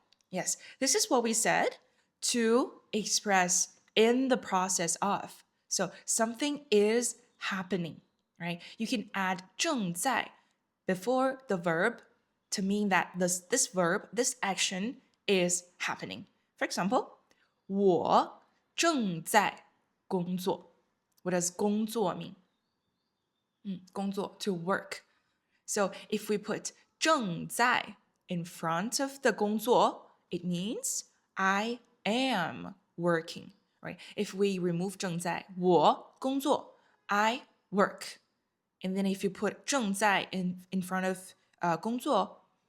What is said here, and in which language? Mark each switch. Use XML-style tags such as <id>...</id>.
<en>Yes, this is what we said to express in the process of. So something is happening, right? You can add 正在 before the verb to mean that this verb, this action is happening. For example,</en> <zh>我正在工作.</zh> <en>What does 工作 mean? 工作 to work. So if we put 正在 in front of the 工作, it means I am working, right? If we remove 正在, 我工作, I work. And then if you put 正在 in front of 工作,</en>